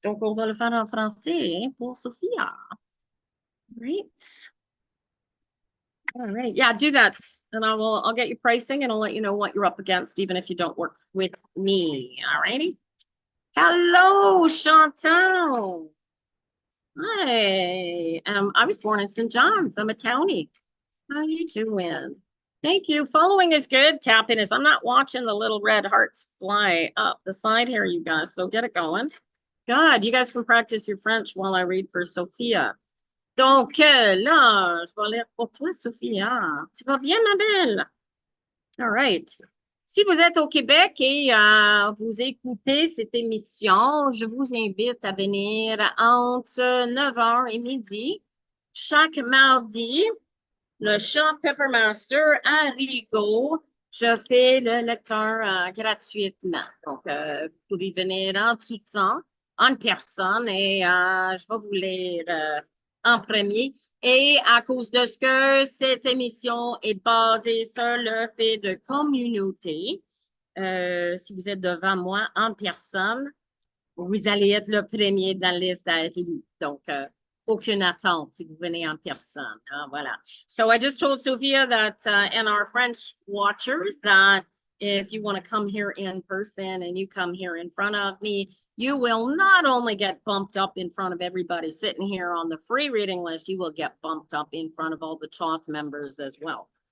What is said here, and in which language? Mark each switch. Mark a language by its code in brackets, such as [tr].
[fr] Donc on va le faire en français hein, pour Sophia, right? [en] All right, yeah, do that, and I'll get you pricing, and I'll let you know what you're up against, even if you don't work with me. All righty. Hello, Chantal. Hi. I was born in St. John's. I'm a townie. How you doing? Thank you. Following is good. Tapping is. I'm not watching the little red hearts fly up the side here, you guys. So get it going. God, you guys can practice your French while I read for Sophia. [fr] Donc là, je vais lire pour toi, Sophia. Tu vas bien, ma belle? [en] All right. [fr] Si vous êtes au Québec et vous écoutez cette émission, je vous invite à venir entre 9h et midi chaque mardi. Le chant Peppermaster à Rigaud, je fais le lecteur gratuitement. Donc, vous pouvez venir en tout temps, en personne, et je vais vous lire en premier. Et à cause de ce que cette émission est basée sur le fait de communauté, si vous êtes devant moi en personne, vous allez être le premier dans la liste à être élu. Donc, aucune attente si vous venez en personne. Voilà. [en] So I just told Sophia that, and our French watchers, that if you want to come here in person and you come here in front of me, you will not only get bumped up in front of everybody sitting here on the free reading list, you will get bumped up in front of all the talk members as well.